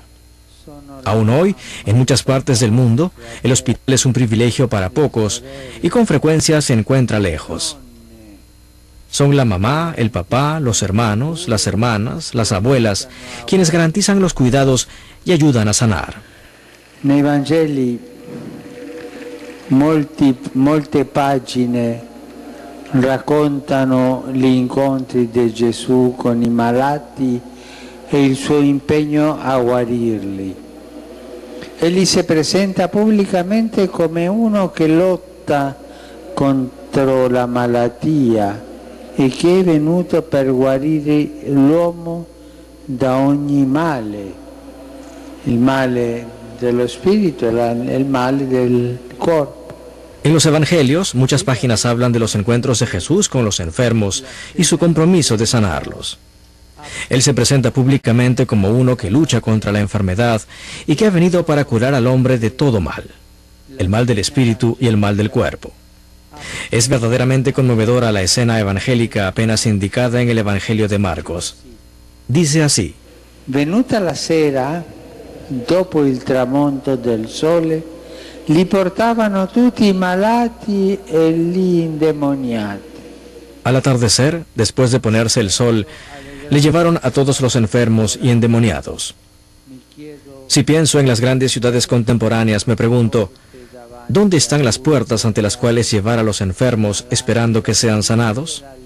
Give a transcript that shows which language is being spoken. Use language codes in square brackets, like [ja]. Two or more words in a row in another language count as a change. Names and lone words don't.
[es] Aún hoy, en muchas partes del mundo, el hospital es un privilegio para pocos y con frecuencia se encuentra lejos. Son la mamá, el papá, los hermanos, las hermanas, las abuelas, quienes garantizan los cuidados y ayudan a sanar. [it] Nei Vangeli molte pagine raccontano gli incontri di Gesù con i malati e il suo impegno a guarirli. Egli si presenta pubblicamente come uno che lotta contro la malattia e che è venuto per guarire l'uomo da ogni male, il male dello spirito e il male del corpo. [es] En los evangelios, muchas páginas hablan de los encuentros de Jesús con los enfermos y su compromiso de sanarlos. Él se presenta públicamente como uno que lucha contra la enfermedad y que ha venido para curar al hombre de todo mal, el mal del espíritu y el mal del cuerpo. Es verdaderamente conmovedora la escena evangélica apenas indicada en el Evangelio de Marcos. Dice así: [it] Venuta la sera, dopo il tramonto del sole, li portavano tutti i malati e gli indemoniati. [es] Al atardecer, después de ponerse el sol, le llevaron a todos los enfermos y endemoniados. Si pienso en las grandes ciudades contemporáneas, me pregunto, ¿dónde están las puertas ante las cuales llevar a los enfermos esperando que sean sanados?